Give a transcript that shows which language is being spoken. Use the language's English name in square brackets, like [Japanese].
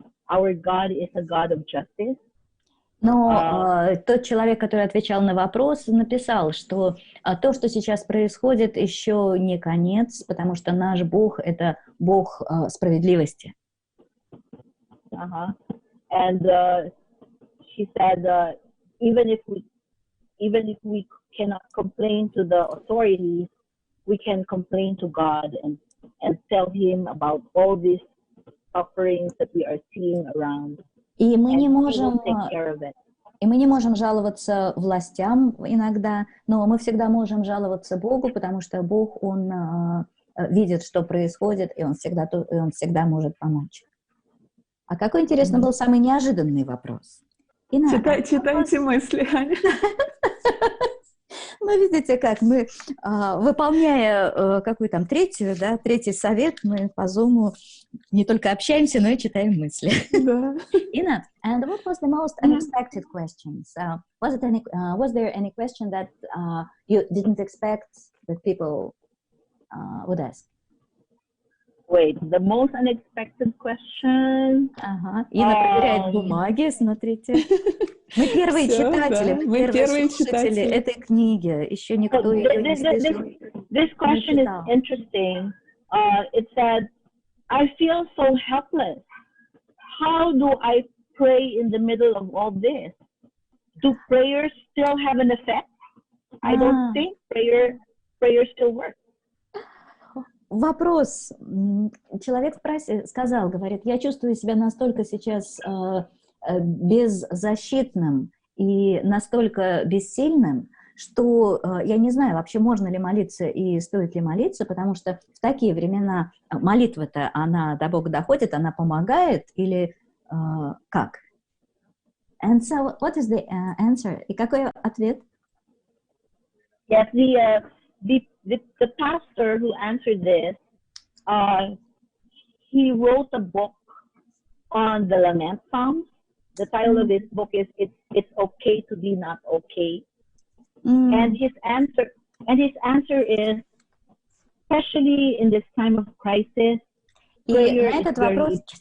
[English] Our God is a God of justice. [Russian] Но тот человек, который отвечал на вопрос, написал, что то, что сейчас происходит, еще не конец, потому что наш Бог — это Бог справедливости. [English] And she said, even if we cannot complain to the authorities, we can complain to God and tell Him about all these sufferings that we are seeing around. [Russian] И мы [English] And [Russian] не [English] He will [Russian] можем, [English] take care of it. [Russian] и мы не можем жаловаться властям иногда, но мы всегда можем жаловаться Богу, потому что Бог, Он видит, что происходит, и Он всегда может помочь. А какой, интересно, был самый неожиданный вопрос? Читайте мысли, Аня. Ну, видите, как мы, выполняя какой там третий совет, мы по Zoom не только общаемся, но и читаем мысли. Да. [English] Ina, and what was the most unexpected questions? Was there any question that you didn't expect that people would ask? Wait, the most unexpected question? [Russian] Ага. Ина проверяет бумаги, смотрите. Мы первые читатели, мы первые слушатели этой книги. Еще никто ее не слышал. [English] This question is interesting. It said, I feel so helpless. How do I pray in the middle of all this? Do prayers still have an effect? I don't think prayer still works. [Russian] Вопрос. Человек сказал, говорит, я чувствую себя настолько сейчас беззащитным и настолько бессильным, что я не знаю, вообще можно ли молиться и стоит ли молиться, потому что в такие времена молитва-то, она до Бога доходит, она помогает или как? [English] And so, what is the answer? [Russian] И какой ответ? [English] Yes, the pastor who answered this, he wrote a book on the Lament Psalms. The title of this book is "It's Okay to Be Not Okay," and his answer is, especially in this time of crisis, prayer is very.